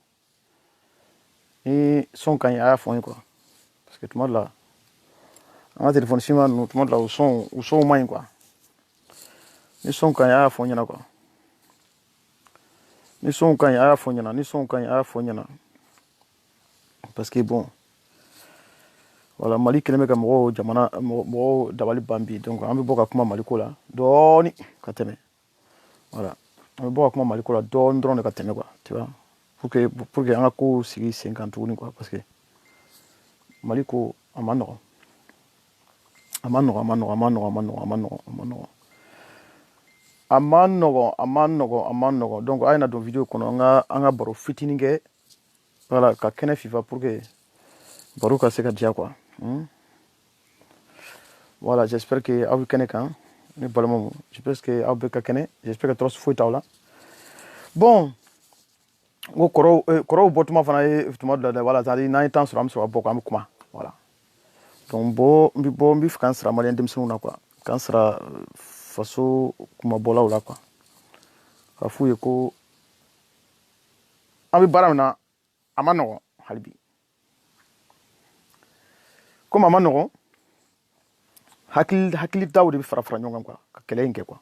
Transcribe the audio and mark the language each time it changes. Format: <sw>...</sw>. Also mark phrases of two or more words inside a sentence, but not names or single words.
<fr>Et son quand il y a à fond, quoi. Parce que tout le monde là, on a téléphone chinois, tout le monde là, au son au moins, quoi. Ni son quand il y a à fond, quoi. Ni son quand il y a à fond, ni son quand il y a à fond, parce que bon, voilà,</fr> <bm>Mali keleme ka mɔgɔw jamana mɔgɔw dabali bambi,</bm> <fr>donc</fr> <bm>an bɛ bɔ ka kuma Maliko la dɔɔni ka tɛmɛ, voilà, an bɛ bɔ ka kuma Maliko la dɔɔni dɔrɔn de ka tɛmɛ,</bm> <fr>quoi, tu vois, pour que</fr> <bm>an ka ko sigi sen kan tuguni, quoi, parce que Maliko a ma nɔgɔn, a ma nɔgɔn, donc a ye na don vidéo kɔnɔ an ka baro fitinin kɛ, voilà, ka kɛnɛ fifa</bm> <fr>pour que</fr> <bm>baro ka se ka diya,</bm> <fr>quoi. Voilà, j'espère que</fr> <bm>aw bɛ kɛnɛ kan, ne balimaw,</bm> <fr>j'espère que</fr> <bm>aw bɛ ka kɛnɛ,</bm> <fr>j'espère que</fr> <bm>tɔɔrɔ foyi t'aw la. Bon, n ko kɔrɔw bɔtuma fana ye tuma dɔ la dɛ,</bm> <fr>voilà, c'est-à-dire</fr> <bm>n'an ye temps sɔrɔ an bɛ sɔrɔ ka bɔ, an bɛ kuma, voilà. Donc n bɛ fɛ k'an sira maliyɛn denmisɛnninw na, quoi, k'an sira faso kumabɔlaw la, quoi, ka f'u ye ko an bɛ baara min na a ma nɔgɔn hali bi, komi a ma nɔgɔn, hakilitaw de bɛ fara ɲɔgɔn kan, quoi, ka kɛlɛ in kɛ, quoi.</bm>